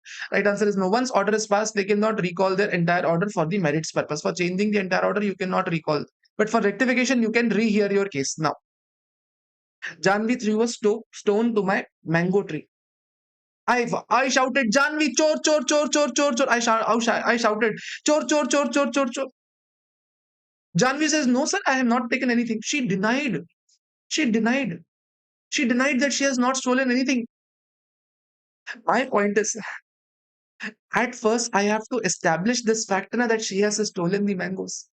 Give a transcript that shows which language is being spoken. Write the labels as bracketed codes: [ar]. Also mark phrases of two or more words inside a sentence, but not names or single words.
[en] Right answer is no. Once order is passed, they cannot recall their entire order for the merits purpose. For changing the entire order, you cannot recall. But for rectification, you can rehear your case. Now, Janvi threw a stone to my mango tree. I shouted, Janvi, [hi] chor, chor, chor, chor, chor, chor. [en] I shouted, [hi] chor, chor, chor, chor, chor, chor. [en] Janvi says, no, sir, I have not taken anything. She denied. She denied. She denied that she has not stolen anything. My point is, at first, I have to establish this fact na, that she has stolen the mangoes.